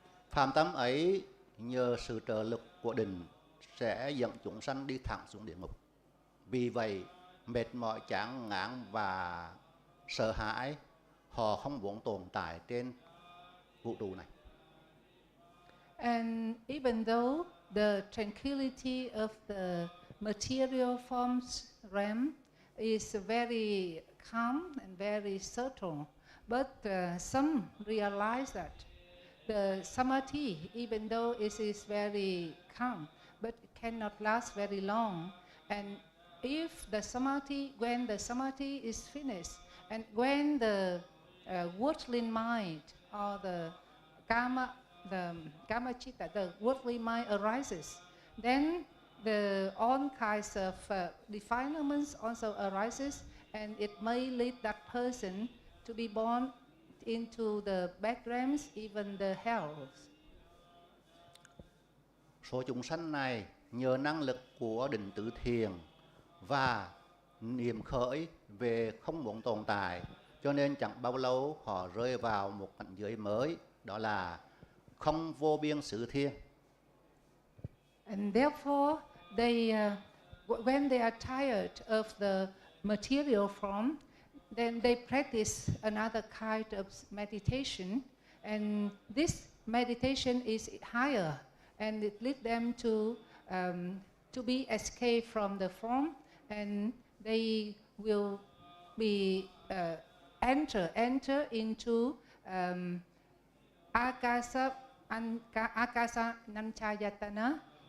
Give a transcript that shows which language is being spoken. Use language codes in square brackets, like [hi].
[vi] Phàm tâm ấy nhờ sự trợ lực của định sẽ dẫn chúng sanh đi thẳng xuống địa ngục. Vì vậy mệt mỏi, chán ngán và sợ hãi, họ không muốn tồn tại trên vũ trụ này. [en] And even though the tranquility of the material forms realm is very calm and very subtle, but some realize that the samadhi, even though it is very calm, but it cannot last very long. And if when the samadhi is finished, and when the worldly mind or the kama chitta, the worldly mind arises, then all kinds of defilements also arises, and it may lead that person to be born into the bad realms, even the hells. [vi] Số chúng sanh này nhờ năng lực của định tứ thiền và niệm khởi về không muốn tồn tại, cho nên chẳng bao lâu họ rơi vào một cảnh giới mới, đó là không vô biên xứ thiên. [en] And therefore, they when they are tired of the material form, then they practice another kind of meditation, and this meditation is higher, and it leads them to be escaped from the form, and they will be enter into akasa nanchayatana.